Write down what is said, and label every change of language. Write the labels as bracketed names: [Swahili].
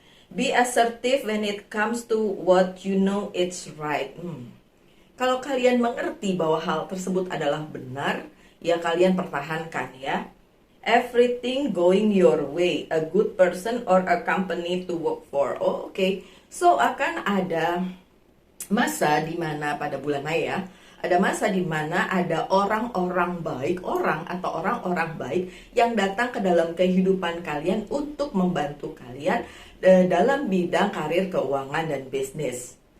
[English] Be assertive when it comes to what you know it's right. [Indonesian] Kalau kalian mengerti bahwa hal tersebut adalah benar, ya kalian pertahankan ya. [English] Everything going your way, a good person or a company to work for. Oh, oke. [Indonesian] So akan ada masa di mana pada bulan Mei ya, ada masa di mana ada orang-orang baik, orang-orang baik yang datang ke dalam kehidupan kalian untuk membantu kalian dalam bidang karir, keuangan dan bisnis.